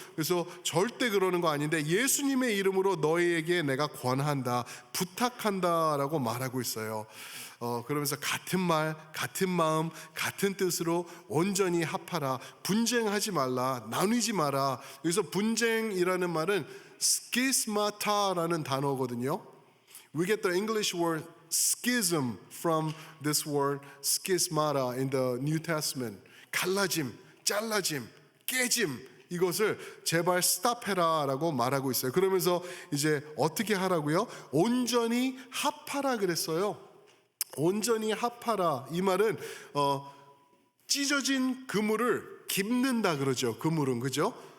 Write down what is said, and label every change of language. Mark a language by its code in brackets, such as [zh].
[ko] 그래서 절대 그러는 거 아닌데 예수님의 이름으로 너희에게 내가 권한다, 부탁한다라고 말하고 있어요. 그러면서 같은 말, 같은 마음, 같은 뜻으로 온전히 합하라. 분쟁하지 말라. 나누지 마라. 여기서 분쟁이라는 말은 schismata라는 단어거든요. [en] We get the English word schism from this word schismata in the New Testament. [ko] 갈라짐, 잘라짐, 깨짐 이것을 제발 스탑해라라고 말하고 있어요. 그러면서 이제 어떻게 하라고요? 온전히 합하라 그랬어요. 온전히 합하라. 이 말은 찢어진 그물을 깁는다 그러죠. 그물은 그죠?